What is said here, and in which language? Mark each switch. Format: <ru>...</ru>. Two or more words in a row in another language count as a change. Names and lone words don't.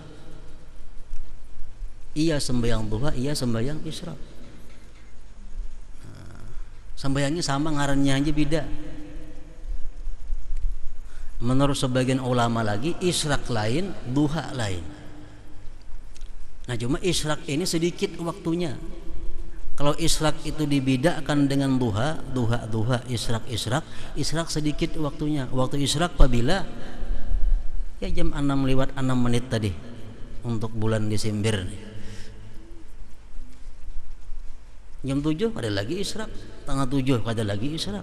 <id>Iya sembahyang duha, iya sembahyang isyraq. Nah, sembahyangnya sama, ngarannya aja beda. Menurut sebagian ulama lagi, isyraq lain, duha lain. Nah cuma isyraq ini sedikit waktunya. Kalau isyraq itu dibedakan dengan duha, isyraq sedikit waktunya. Waktu isyraq apabila ya jam 6 lewat 6 menit tadi untuk bulan Desember nih. Jam 7 ada lagi isyraq, tengah 7 ada lagi isyraq.</id>